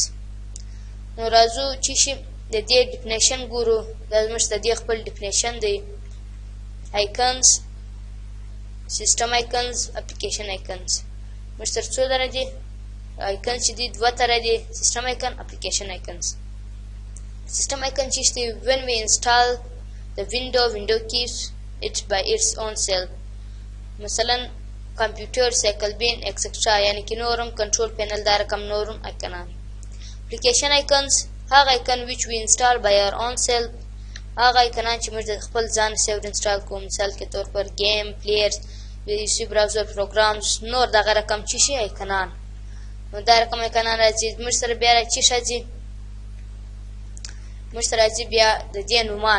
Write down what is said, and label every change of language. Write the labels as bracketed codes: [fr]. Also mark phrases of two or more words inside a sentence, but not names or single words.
[ps] نو راځو چې د دې ډیفینیشن ګورو. دا زموږ د دې خپل ډیفینیشن دی: [en] icons, system icons, application icons. [ps] موږ سره څو ډوله دي آیکنز چې دي؟ دوه طرح دي: [en] system icon, application icons. system icon [ps] چیش دی؟ [en] when we install the window keeps it by its own self. [ps] مثلا [en] computer cycle bin [ps] ایکسټرا، یعنی کې نورم [en] control panel [ps] دا رقم نورم آیکنان. [en] application icons هغه آیکن which we install by our own self، [ps] هغه آیکنان چې موږ د خپل ځان سره انسټال کوو. [ur] مثال کے طور پر [en] game player, [ps] ویسی [en] browser programs, [ps] نور دغه رقم چې شي آیکنان. نو دا رقم آیکنان راځي. موږ سره بیا چې راځي، موږ سره راځي بیا د دې نومان.